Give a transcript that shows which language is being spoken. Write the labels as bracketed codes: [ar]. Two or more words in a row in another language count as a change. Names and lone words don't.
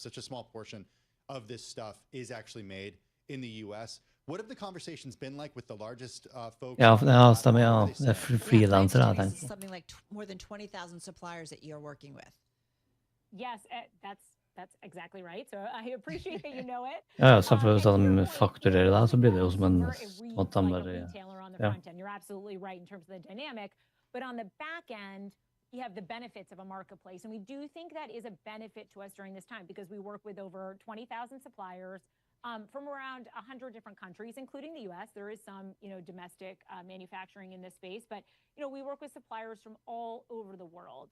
[en] Such a small portion of this stuff is actually made in the U.S. What have the conversations been like with the largest folks? [no] Ja, stemmer, ja. Det freelancere, jeg tenker. [en] Something like more than 20,000 suppliers that you're working with. Yes, that's exactly right. So I appreciate that you know it. [no] Ja, selvfølgelig så de fakturerer det, så blir det jo som en måte de bare, ja. [en] You're absolutely right in terms of the dynamic, but on the back end, you have the benefits of a marketplace, and we do think that is a benefit to us during this time because we work with over 20,000 suppliers from around 100 different countries, including the U.S. There is some, domestic manufacturing in this space, but, we work with suppliers from all over the world.